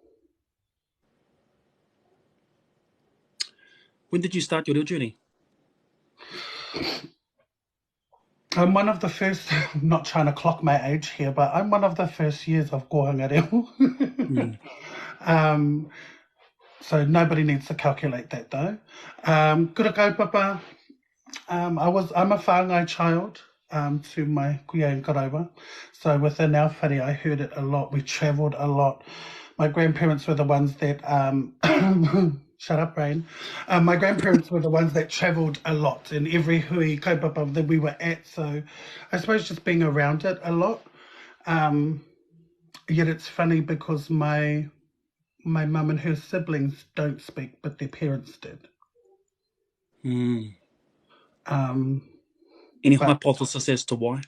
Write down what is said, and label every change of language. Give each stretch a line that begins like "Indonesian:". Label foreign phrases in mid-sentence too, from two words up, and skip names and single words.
English: When did you start your real journey? I'm one of the first, I'm not trying to clock my age here, but I'm one of the first years of Kohanga Reo. So nobody needs to calculate that though. Kura kaupapa, I'm a whāngai child to my kuia and karawa. So within our whare, I heard it a lot. We travelled a lot. My grandparents were the ones that, shut up, Rain. My grandparents were the ones that travelled a lot in every
Māori: hui kaupapa
English: that we were at. So I suppose just being around it a lot. Yet it's funny because my mum and her siblings don't speak, but their parents did. Any hypothesis as to why?